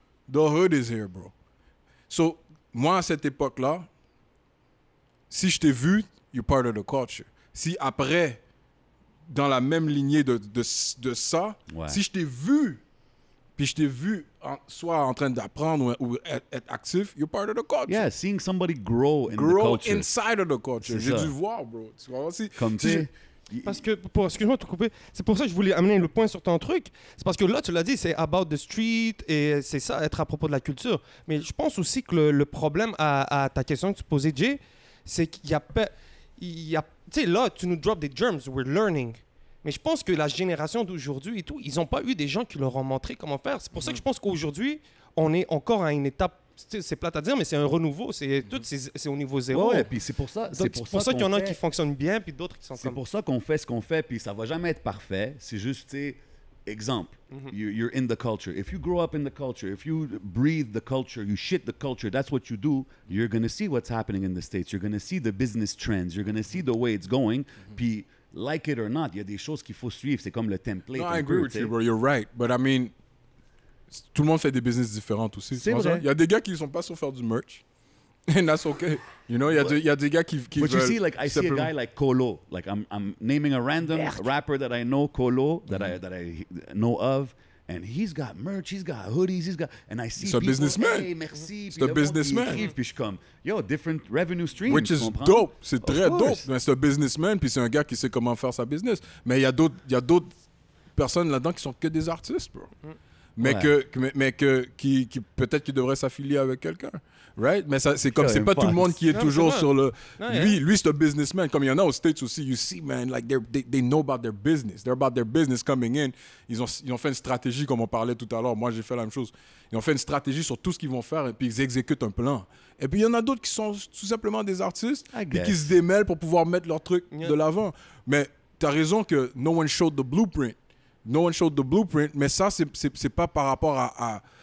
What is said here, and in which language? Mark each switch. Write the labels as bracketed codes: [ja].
[en] The hood is here, bro. So, [fr] moi, à cette époque-là, si je t'ai vu, [en] you're part of the culture. [fr] Si après, dans la même lignée de ça, si je t'ai vu, puis je t'ai vu soit en train d'apprendre ou être actif, [en] you're part of the culture. Yeah, seeing somebody grow in the culture. Inside of the culture. [fr] J'ai dû voir, bro. Tu vois aussi? Comme tu sais. Parce que, excuse-moi de te couper, c'est pour ça que je voulais amener le point sur ton truc. C'est parce que là, tu l'as dit, c'est about the street et c'est ça, être à propos de la culture. Mais je pense aussi que le problème à ta question que tu posais, Jay, c'est qu'il y a... Tu sais, là, tu nous drops des germs, [en] we're learning. [fr] Mais je pense que la génération d'aujourd'hui et tout, ils n'ont pas eu des gens qui leur ont montré comment faire. C'est pour ça que je pense qu'aujourd'hui, on est encore à une étape, c'est plate à dire, mais c'est un renouveau. C'est au niveau zéro. Ouais, puis c'est pour ça. C'est pour ça qu'il y en a qui fonctionnent bien, puis d'autres qui sont C'est pour ça qu'on fait ce qu'on fait, puis ça va jamais être parfait. C'est juste, tu sais, exemple, [en] you're in the culture. If you grow up in the culture, if you breathe the culture, you shit the culture, that's what you do, you're going to see what's happening in the States. You're going to see the business trends. You're going to see the way it's going. [fr] Puis, [en] like it or not, [fr] il y a des choses qu'il faut suivre. C'est comme le template. [en] No, I agree with you, bro. You're right. But I mean, [fr] tout le monde fait des business différents aussi. C'est vrai. Il y a des gars qui ne sont pas sur faire du merch. [en] And that's okay. You know, [fr] il y a des gars qui [en] But you see, like, I see a guy like Colo. Like, I'm naming a random rapper that I know, Colo, that I know of. And he's got merch, he's got hoodies, and I see people, businessman. [fr] Hey, merci. C'est un businessman. Puis je suis comme, yo, [en] different revenue streams. Which is dope. [fr] C'est très dope. Mais c'est un businessman, puis c'est un gars qui sait comment faire sa business. Mais il y a d'autres personnes là-dedans qui sont que des artistes, bro. Mais qui peut-être qui devraient s'affilier avec quelqu'un. Right? Mais ça, c'est comme, c'est pas tout le monde qui est toujours sur le... Lui, c'est un businessman. Comme il y en a aux States aussi, [en] you see, man, like, they know about their business. They're about their business coming in. [fr] Ils ont fait une stratégie, comme on parlait tout à l'heure. Moi, j'ai fait la même chose. Ils ont fait une stratégie sur tout ce qu'ils vont faire, et puis ils exécutent un plan. Et puis, il y en a d'autres qui sont tout simplement des artistes, puis qui se démêlent pour pouvoir mettre leur truc de l'avant. Mais t'as raison que [en] no one showed the blueprint. [fr] No one showed the blueprint, mais ça, c'est pas par rapport à...